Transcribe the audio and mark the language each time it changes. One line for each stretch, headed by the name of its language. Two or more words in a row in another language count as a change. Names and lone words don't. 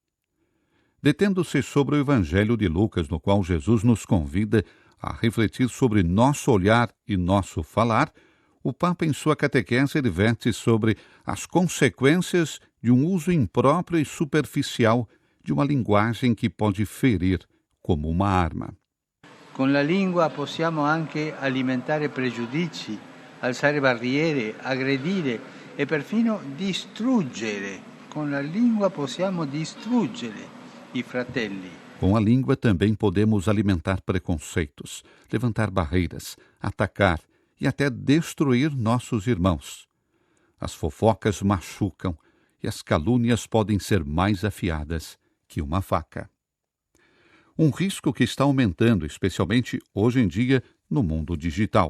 Portuguese: Detendo-se sobre o Evangelho de Lucas, no qual Jesus nos convida a refletir sobre nosso olhar e nosso falar, o Papa, em sua catequese, adverte sobre as consequências de um uso impróprio e superficial de uma linguagem que pode ferir como uma arma.
Italian: Con la lingua possiamo anche alimentare pregiudizi, alzare barriere, aggredire e perfino distruggere. Con la lingua possiamo distruggere i fratelli.
Portuguese: Com a língua também podemos alimentar preconceitos, levantar barreiras, atacar e até destruir nossos irmãos. As fofocas machucam e as calúnias podem ser mais afiadas que uma faca. Um risco que está aumentando, especialmente hoje em dia, no mundo digital.